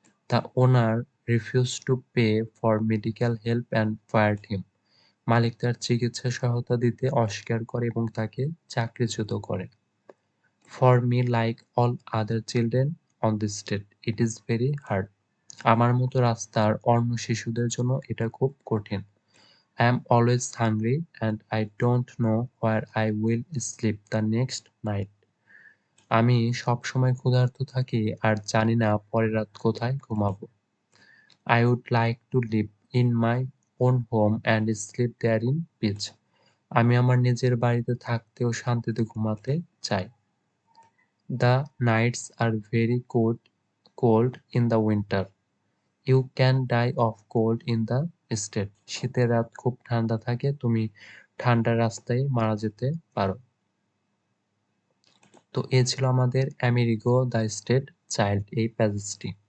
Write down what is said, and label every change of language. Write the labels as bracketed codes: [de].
[en] The owner refused to pay for medical help and fired him. [bn] মালিক তার চিকিৎসা সহায়তা দিতে অস্বীকার করে এবং তাকে চাকরিচ্যুত করে। [en] For me, like all other children on the street, it is very hard. [bn] আমার মতো রাস্তার অন্য শিশুদের জন্য এটা খুব কঠিন। [en] I am always hungry and I don't know where I will sleep the next night. [bn] আমি সবসময় ক্ষুধার্ত থাকি আর জানি না পরের রাত কোথায় ঘুমাবো। [en] I would like to live in my own home and sleep there in peace. [bn] আমি আমার নিজের বাড়িতে থাকতে ও শান্তিতে ঘুমাতে চাই। [en] The nights are very cold in the winter. You can die of cold in the street. [bn] শীতের রাত খুব ঠান্ডা থাকে, তুমি ঠান্ডার রাস্তায় মারা যেতে পারো। তো এ ছিল আমাদের আমেরিগো দ্য স্টেট চাইল্ড এই প্যাসেজটি।